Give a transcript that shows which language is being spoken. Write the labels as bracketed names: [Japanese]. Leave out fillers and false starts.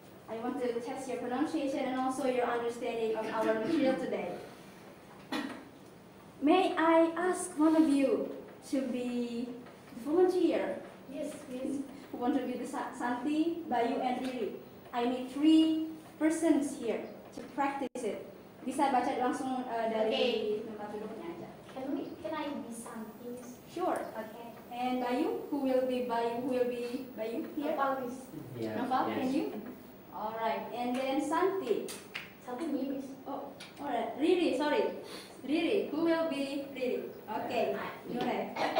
[English] I want to test your pronunciation and also your understanding of our material today. May I ask one of you to be the volunteer? Yes, yes. Who want to be the Santi, Bayu, and Riri? I need 3 persons here to practice it. [Indonesian] Bisa baca langsung dari tempat duduknya aja. [English] Can I be something? Sure. Okay. And Bayu, who will be Bayu here? [Indonesian] Apa, Miss? [English] Yeah. Nova, Yes. can you? All right. And then Santi. [Indonesian] Satu nih, Miss. [English] Oh, all right. Riri, sorry. Riri, who will be Riri? Okay. Nurek.